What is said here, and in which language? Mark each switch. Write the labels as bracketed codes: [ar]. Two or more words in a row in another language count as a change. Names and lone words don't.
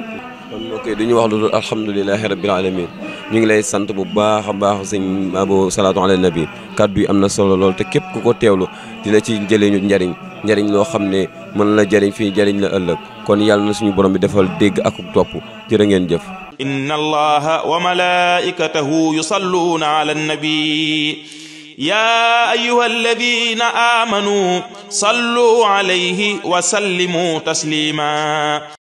[wo] kon ok du ñu wax lu dul [ar] الحمد لله رب العالمين [wo] ñu ngi lay sant bu baax a baax sëñ Abo [ar] الصلاة على النبي [wo] kàddu yi am na solo lool te képp ku ko teewlu dina ci jëlee ñu njariñ loo xam ne mën la jariñ fii jariñ la ëllëg kon yàlla na suñu borom bi defal dégg ak topp jërë ngeen jëf. [ar] إن الله وملائكته يصلون على النبي يا أيها الذين آمنوا صلوا عليه وسلموا تسليما